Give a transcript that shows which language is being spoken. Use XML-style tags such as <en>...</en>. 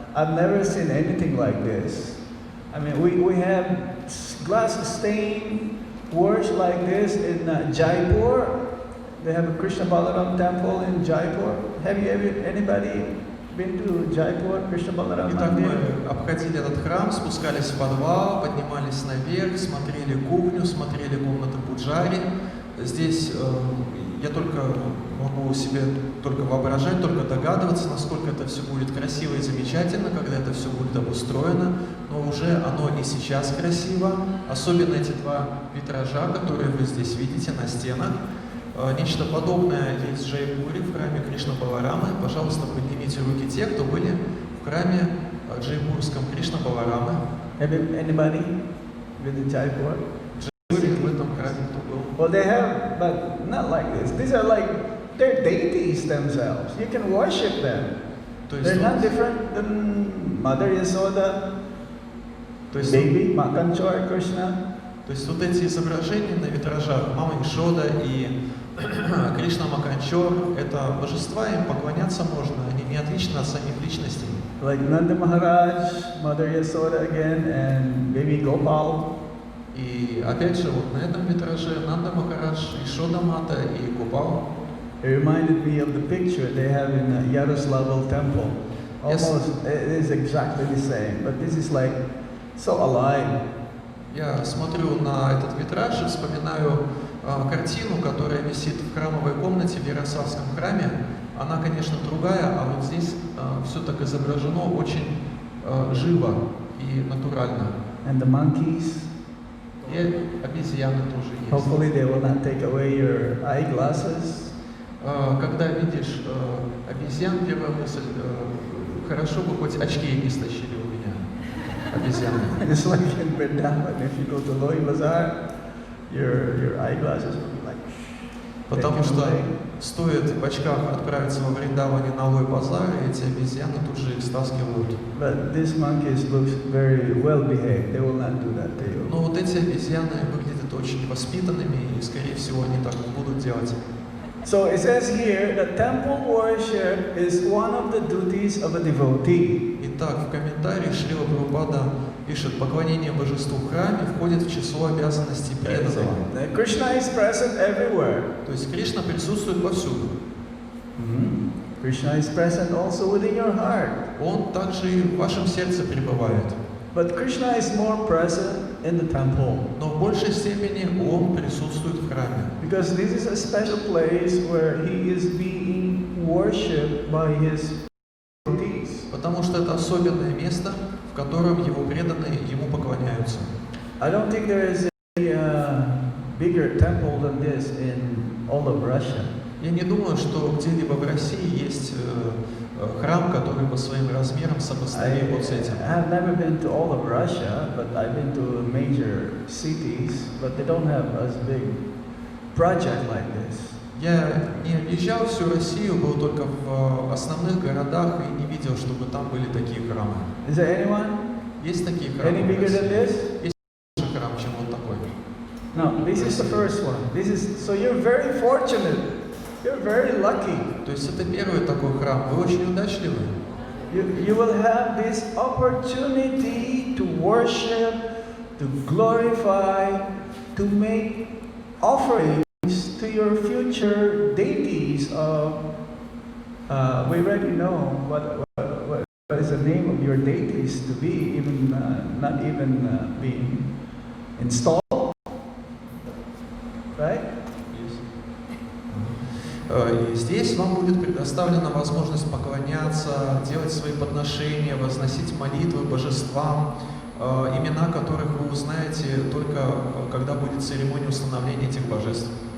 <en>I've never seen anything like this. I mean, we have glass stain works like this in Jaipur. They have a Krishna Balaram temple in Jaipur. Have you anybody been to Jaipur, Krishna Balaram</en> <ru>Итак,</ru> <en>temple?</en> <ru>мы обходили этот храм, спускались в подвал, поднимались наверх, смотрели кухню, смотрели комнаты пуджари. Здесь я только могу себе только воображать, только догадываться, насколько это все будет красиво и замечательно, когда это все будет обустроено, но уже оно и сейчас красиво, особенно эти два витража, которые вы здесь видите на стенах. Нечто подобное есть в Джайпуре, в храме Кришна Баларамы. Пожалуйста, поднимите руки те, кто были в храме джайпурском Кришна Баларамы.</ru> <en>Anybody been to Jaipur?</en> <ru>В этом храме кто был?</ru> <en>Well, they have, but not like this. These are like, they're deities themselves. You can worship them. They're not different than Mother Yasoda, baby, Makanchor, Krishna.</en> <ru>То есть вот эти изображения на витражах Мама Ишода и Кришна Маканчор, это божества, им поклоняться можно, они не отличны от самих личностей.</ru> <en>Like Nanda Maharaj, Mother Yasoda again, and baby Gopal.</en> <ru>И опять же, вот на этом витраже Нанда Махарадж, Ишода Мата и Гопал.</ru> <en>It reminded me of the picture they have in Yaroslavl temple. Almost, it is exactly the same, but this is like so alive.</en> <ru>Я смотрю на этот витраж и вспоминаю картину, которая висит в храмовой комнате в Ярославском храме. Она, конечно, другая, а вот здесь все так изображено очень живо и натурально.</ru> <en>And the monkeys.</en> <ru>И обезьяны тоже есть.</ru> <en>Hopefully they will not take away your eyeglasses.</en> <ru>Когда видишь обезьян, первая мысль, хорошо бы хоть очки не стащили у меня, обезьяны.</ru> <en>It's like in Vrindavan, if you go to Loi Bazaar, your eyeglasses will be like.</en> <ru>Потому что стоит в очках отправиться во Вриндаване на Лой базар, и эти обезьяны тут же их стаскивают.</ru> <en>But these monkeys look very well behaved. They will not do that to you.</en> <ru>Но вот эти обезьяны выглядят очень воспитанными, и, скорее всего, они так не будут делать.</ru> <en>So it says here that temple worship is one of the duties of a devotee.</en> <ru>Итак, в комментарии Шрила Прабхупада пишет, поклонение божеству в храме входит в число обязанностей преданного.</ru> <en>Krishna is present everywhere.</en> <ru>То есть Кришна присутствует повсюду.</ru> <en>Krishna is present also within your heart.</en> <ru>Он также и в вашем сердце пребывает.</ru> <en>But Krishna is more present in the temple.</en> <ru>Но в большей степени Он присутствует в храме.</ru> <en>Because this is a special place where He is being worshipped by His devotees.</en> <ru>Потому что это особенное место, в котором Его преданные Ему поклоняются.</ru> <en>I don't think there is a bigger temple than this in all of Russia.</en> <ru>Я не думаю, что где-либо в России есть храм, который по своим размерам сопоставим вот с этим.</ru> <en>I have never been to all of Russia, but I've been to major cities, but they don't have as big project like this.</en> <ru>Я не объезжал всю Россию, был только в основных городах и не видел, чтобы там были такие храмы.</ru> <en>Is there anyone?</en> <ru>Есть такие храмы?</ru> <en>Any bigger than this?</en> <ru>Есть больше храм, чем вот такой.</ru> <en>No, this is the first one. This is so you're very fortunate. You're very lucky.</en> <ru>То есть это первый такой храм. Вы очень удачливы.</ru> <en>You will have this opportunity to worship, to glorify, to make offerings to your future deities of. We already know what is the name of your deities to be, even not even being installed, right?</en> <ru>И здесь вам будет предоставлена возможность поклоняться, делать свои подношения, возносить молитвы божествам, имена которых вы узнаете только когда будет церемония установления этих божеств.</ru>